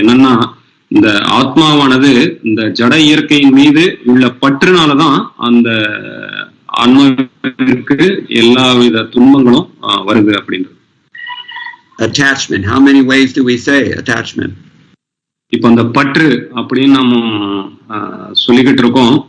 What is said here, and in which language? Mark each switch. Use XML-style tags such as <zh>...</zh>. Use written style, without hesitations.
<ta>என்னன்னா, இந்த ஆத்மாவானது இந்த ஜட இயற்கையின் மீது உள்ள பற்றுனாலதான் அந்த ஆன்மாவிற்கு எல்லா வித துன்பங்களும் வருது அப்படின்றது.</ta> <en>Attachment. How many ways do we say attachment?</en> <ta>இப்ப அந்த பற்று அப்படின்னு நம்ம சொல்லிக்கிட்டு இருக்கோம்.</ta>